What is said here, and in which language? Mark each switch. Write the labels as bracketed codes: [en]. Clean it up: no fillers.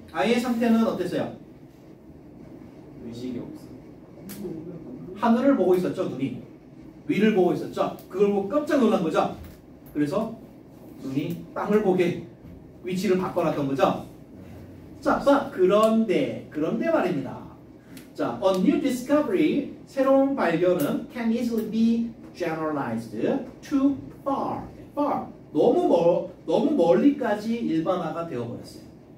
[ko] 아이의 상태는 어땠어요? 의식이 없어. 하늘을 보고 있었죠, 눈이. 위를 보고 있었죠. 그걸 보고 깜짝 놀란 거죠. 그래서 눈이 땅을 보게 위치를 바꿔놨던 거죠. 자, 그런데 말입니다. [en] 자, a new discovery, [ko] 새로운 발견은 [en] can easily be generalized too far. [ko] 너무 멀리까지 일반화가 되어버렸어요.